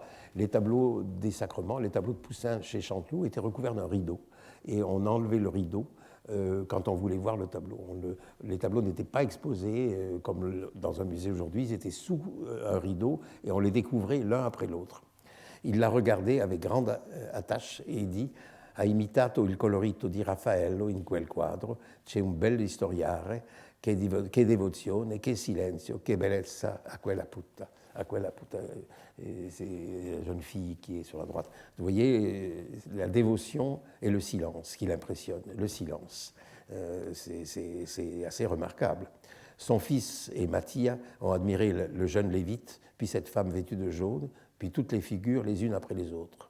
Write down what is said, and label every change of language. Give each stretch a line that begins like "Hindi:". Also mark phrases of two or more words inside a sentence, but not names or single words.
French: Les tableaux des sacrements, les tableaux de Poussin chez Chanteloup étaient recouverts d'un rideau. Et on enlevait le rideau quand on voulait voir le tableau. Les tableaux n'étaient pas exposés comme dans un musée aujourd'hui, ils étaient sous un rideau et on les découvrait l'un après l'autre. Il l'a regardé avec grande attache et il dit
Italian: « ha imitato il colorito di Raffaello in quel quadro, c'è un bel historiare, che devozione, che silenzio, che bellezza a quella puta.
French: C'est la jeune fille qui est sur la droite. Vous voyez, la dévotion et le silence qui l'impressionne, le silence. C'est assez remarquable. Son fils et Mattia ont admiré le jeune Lévite, puis cette femme vêtue de jaune, puis toutes les figures les unes après les autres.